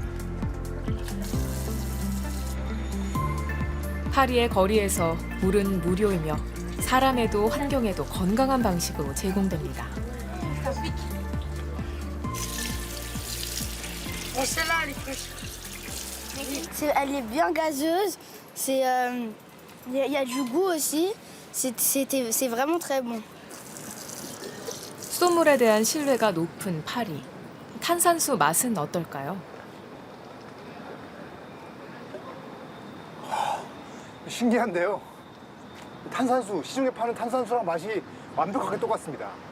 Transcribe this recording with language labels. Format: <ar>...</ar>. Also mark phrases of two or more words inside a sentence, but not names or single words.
<ko>파리의 거리에서 물은 무료이며 사람에도 환경에도 건강한 방식으로 제공됩니다.</ko> <fr>Elle est bien gazeuse, il y a du goût aussi, c'est vraiment très bon.</fr> <ko>수돗물에 대한 신뢰가 높은 파리. 탄산수 맛은 어떨까요? 신기한데요. 탄산수, 시중에 파는 탄산수랑 맛이 완벽하게 똑같습니다.</ko>